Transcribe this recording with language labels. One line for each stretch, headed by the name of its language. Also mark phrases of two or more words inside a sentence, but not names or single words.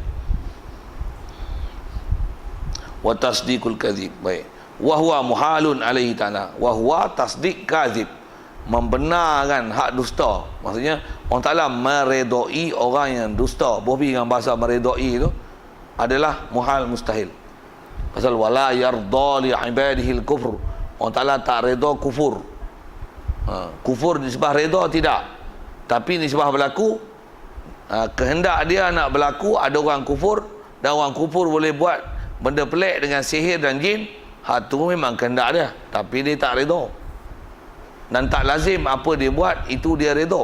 Arabic: وتصديق الكذب. Baik. وهو محال عليه تعالى. وهو تصديق كذب.
Malay: Membenarkan hak dusta. Maksudnya Allah Ta'ala meredai orang yang dusta. Bobi dengan bahasa meredai itu adalah muhal, mustahil.
Arabic: Pasal ولا يرضى لعباده الكفر.
Malay: Allah Ta'ala tak redha kufur. Kufur nisbah redha tidak. Tapi nisbah berlaku, kehendak dia nak berlaku, ada orang kufur, dan orang kufur boleh buat benda pelik dengan sihir dan jin. Tu memang kehendak dia, tapi dia tak redha. Dan tak lazim apa dia buat itu dia redha.